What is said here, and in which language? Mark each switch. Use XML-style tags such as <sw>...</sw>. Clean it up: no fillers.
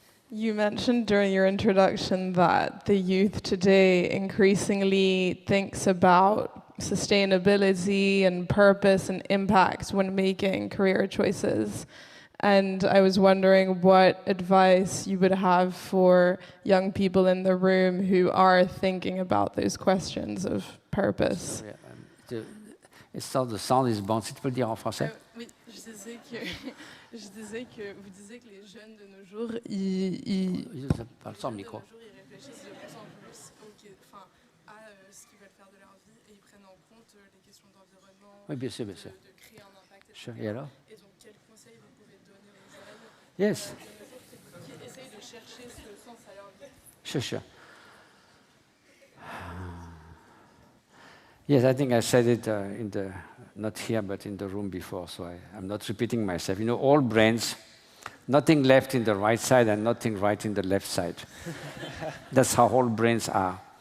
<en>You mentioned during your introduction that the youth today increasingly thinks about sustainability and purpose and impact when making career choices. And I was wondering what advice you would have for young people in the room who are thinking about those questions of purpose. The sound is</en> <fr>bon. Si tu peux le dire en français. Oui, je disais que vous disiez que les jeunes de nos jours, ils parle sans micro. réfléchissent de plus en plus à ce qu'ils veulent faire de leur vie et ils prennent en compte les questions d'environnement, oui, bien sûr, bien sûr. De créer un impact.</fr> <en>Sure.</en> <fr>Et alors? Et donc, quels conseils vous pouvez donner aux jeunes</fr> <en>Yes.</en> <fr>qui essayent de chercher ce sens à leur vie?</fr> <en>Sure. Yes, I think I said it not here, but in the room before, so I'm not repeating myself. You know, all brains, nothing left in the right side and nothing right in the left side. That's how all brains are.</en>